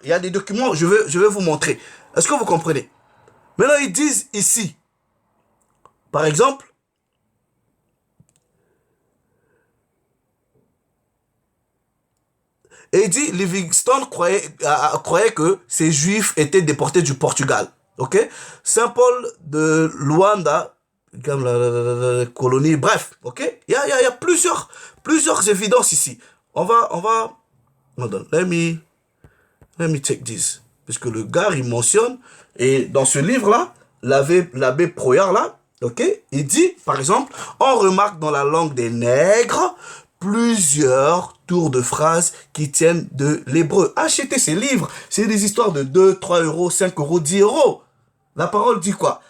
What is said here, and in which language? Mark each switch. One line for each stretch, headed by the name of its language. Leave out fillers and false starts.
French: Il y a des documents, je vais vous montrer. Est-ce que vous comprenez? Maintenant, ils disent ici, par exemple, et il dit, Livingstone croyait que ces Juifs étaient déportés du Portugal. Ok? Saint-Paul de Luanda, comme la colonie, bref, ok? Il y a plusieurs évidences ici. On va,
English: hold on, let me take this.
French: Parce que le gars, il mentionne, et dans ce livre-là, l'abbé Proyard, là, ok? Il dit, par exemple, on remarque dans la langue des nègres plusieurs tours de phrases qui tiennent de l'hébreu. Achetez ces livres, c'est des histoires de 2, 3 euros, 5 euros, 10 euros. La parole dit quoi?